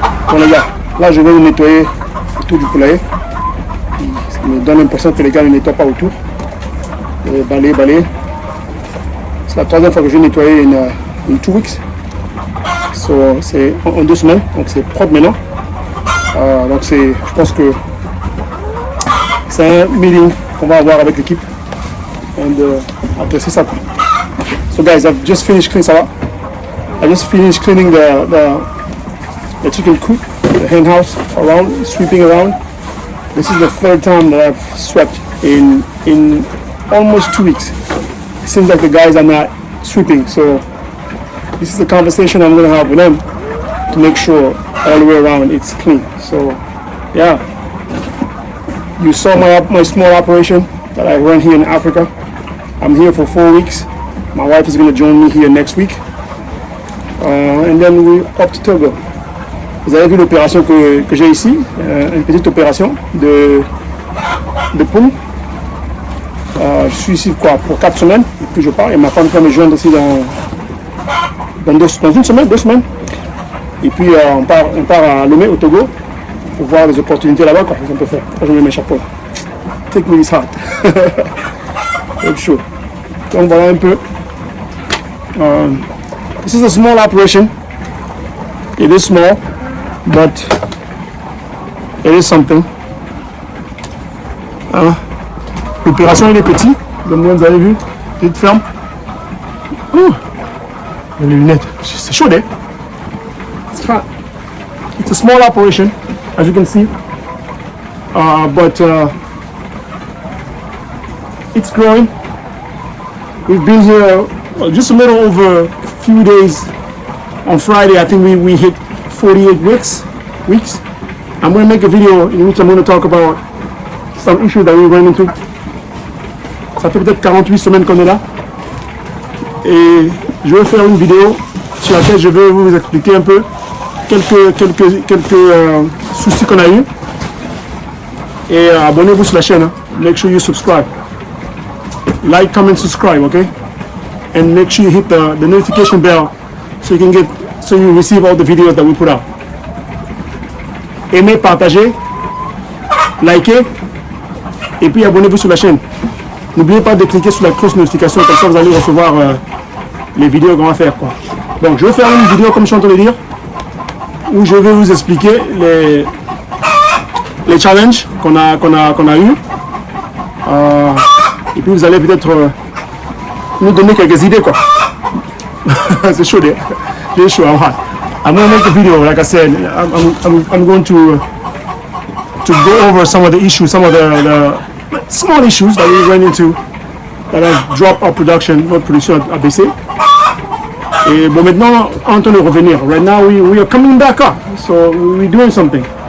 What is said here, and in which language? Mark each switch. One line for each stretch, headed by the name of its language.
French: Bon les gars, là je vais nettoyer autour du poulailler. Ça me donne l'impression que les gars ne nettoient pas autour. Balayer. C'est la troisième fois que je vais nettoyer
English: in 2 weeks. So,
French: c'est en 2 semaines, donc c'est propre maintenant. Donc je pense que c'est un meeting qu'on va avoir avec l'équipe. Et apprécier ça.
English: So guys, I've just finished cleaning,
French: ça va?
English: I just finished cleaning the chicken coop, the hen house around, sweeping around. This is the 3rd time that I've swept in almost 2 weeks. It seems like the guys are not sweeping, so this is the conversation I'm going to have with them to make sure all the way around it's clean. So yeah, you saw my small operation that I run here in Africa. I'm here for 4 weeks. My wife is going to join me here next week, and then we're up to Togo.
French: Vous avez vu l'opération que j'ai ici, une petite opération de poules. Je suis ici pour 4 semaines, et puis je pars, et ma femme va me joindre aussi dans 2 semaines. Et puis on part à Lomé, au Togo, pour voir les opportunités là-bas, quoi, qu'on peut faire. Je mets mes chapeaux.
English: Take me this heart.
French: C'est chaud. Donc voilà un peu.
English: This is a small operation. It is small, but it is something.
French: L'opération elle est petite, comme vous avez vu, petite ferme. Les lunettes, c'est chaud, hein?
English: It's a small operation, as you can see, but it's growing. We've been here just a little over a few days. On Friday, I think we hit 48 weeks. I'm going to make a video in which I'm going to talk about some issues that we ran into.
French: Ça fait peut-être 48 semaines qu'on est là. Et je vais faire une vidéo sur laquelle je vais vous expliquer un peu quelques soucis qu'on a eu. Et abonnez-vous sur la chaîne. Hein.
English: Make sure you subscribe. Like, comment, subscribe, okay? And make sure you hit the notification bell so you receive all the videos that we put out.
French: Aimez, partagez, likez, et puis abonnez-vous sur la chaîne. N'oubliez pas de cliquer sur la cloche de notification, comme ça vous allez recevoir les vidéos qu'on va faire, quoi. Donc je vais faire une vidéo, comme je suis en train de dire, où je vais vous expliquer les challenges qu'on a eu. Et puis vous allez peut-être nous donner quelques idées, quoi. C'est chaud, j'ai chaud,
English: I'm going to make a video, like I said. I'm going to go over some of the issues, some of the small issues that we ran into that has dropped our production,
French: notre production a baissé. Et bon, maintenant, on entend revenir.
English: Right now, we are coming back up, so we're doing something.